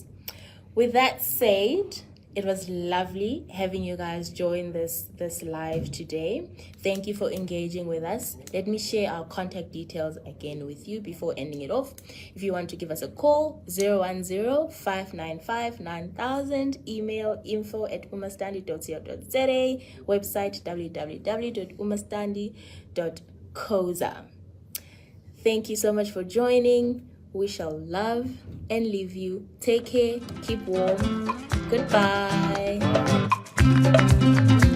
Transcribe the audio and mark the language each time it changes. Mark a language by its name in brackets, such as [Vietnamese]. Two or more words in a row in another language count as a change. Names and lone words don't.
[English] With that said, it was lovely having you guys join this live today. Thank you for engaging with us. Let me share our contact details again with you before ending it off. If you want to give us a call, 010-595-9000, email info@umastandi.co.za, website www.umastandi.coza. Thank you so much for joining. We shall love and leave you. Take care. Keep warm. Goodbye.